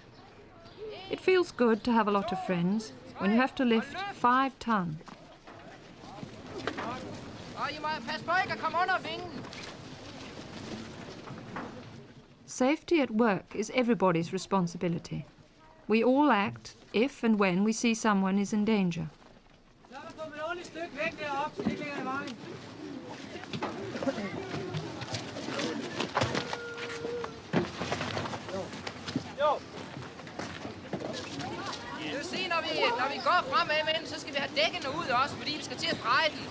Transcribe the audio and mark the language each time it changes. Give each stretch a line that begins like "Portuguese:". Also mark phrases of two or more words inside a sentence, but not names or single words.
English: It feels good to have a lot of friends when you have to lift 5 tons. Safety at work is everybody's responsibility. We all act if and when we see someone is in danger.
Danish: Det vil sige, når vi går fremad med den, så skal vi have dækkene ud også, fordi vi skal til at dreje den.